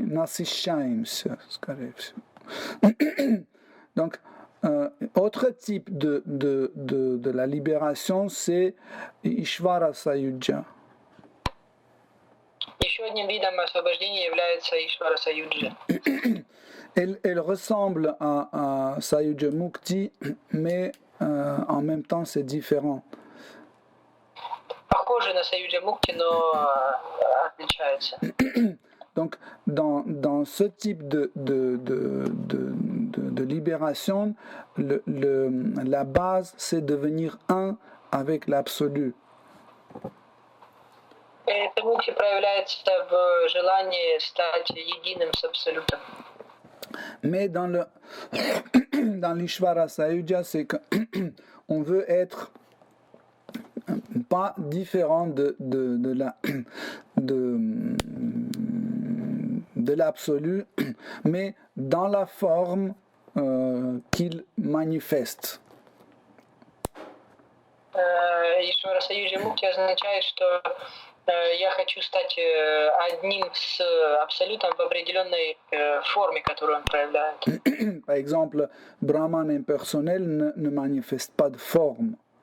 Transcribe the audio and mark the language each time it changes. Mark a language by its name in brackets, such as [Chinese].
[Russian] Насыщаемся, скорее всего. [French] Donc, autre type de la libération, c'est Ishvara Sayuja. [Russian] Еще одним видом освобождения является Ишвара Саюджа. [French] Elle ressemble à Sayuja Mukti, mais en même temps c'est différent. [Russian] Похоже на Саюджа Мукти, но отличается. [French] Donc, dans ce type de libération, la base, c'est devenir un avec l'absolu. [Russian] Это мукти проявляется в желании стать единым с Абсолютом. [French] Mais dans l'Ishvara Sayuja, c'est qu'on veut être pas différent de l'absolu, mais dans la forme qu'il manifeste. [Russian] Ишвара Саюджа Мукти означает, что я хочу стать одним с Абсолютом в определенной форме, которую он проявляет. [French] Par exemple, Brahman impersonnel ne manifeste pas de forme.